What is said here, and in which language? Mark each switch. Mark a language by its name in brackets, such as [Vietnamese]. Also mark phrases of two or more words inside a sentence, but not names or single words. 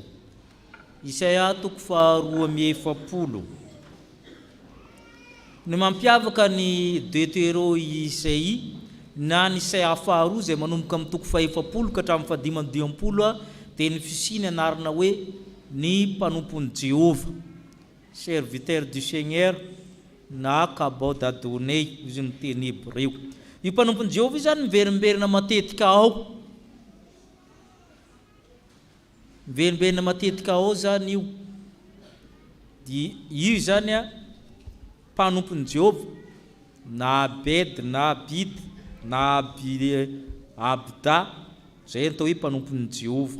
[Malagasy] Isaia 2:7. Ny mampiavaka ny Deutéro Isaia na ny Isaia 2 izay manomboka amin'ny 7 ka hatramin'ny 520 dia ny fisiny anarana hoe ny mpanompon'i Jehova, [French] serviteur du Seigneur [Malagasy] na [Hebrew] cabot d'Adonai, [Malagasy] izy ny teny Hebreo. Io mpanompon'i Jehova io zany miverimberina matetika ao. Miverimberina matetika ao zany io. Io zany mpanompon'i Jehova na Abed na Abid na Abda, zay atao hoe mpanompon'i Jehova.